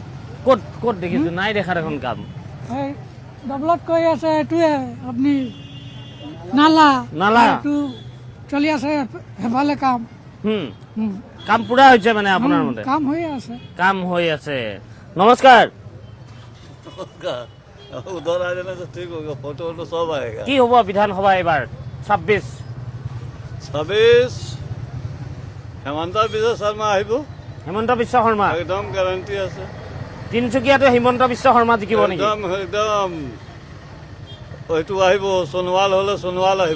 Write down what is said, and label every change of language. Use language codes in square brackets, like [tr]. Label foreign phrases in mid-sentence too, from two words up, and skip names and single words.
[as] ক'ত দেখিছোঁ? নাই দেখা দেখোন কাম। ডেভেলপ কৰি আছে এইটোৱে, আপুনি নালা এইটো চলি আছে সেইফালে কাম কাম পুৰা হৈছে মানে আপোনাৰ মতে কাম হৈ আছে কাম হৈ আছে নমস্কাৰ [hi] उधर आ जाना तो ठीक होगा फोटो वोटो सब आएगा [as] কি হ'ব বিধানসভা এইবাৰ 26 হেমন্ত বিশ্ব শৰ্মা আহিব হিমন্ত বিশ্ব শৰ্মা একদম গ্যাৰান্টি আছে তিনচুকীয়াতো হিমন্ত বিশ্ব শৰ্মা জিকিব নেকি একদম এইটো আহিব সোণোৱাল হলে সোণোৱাল আহিব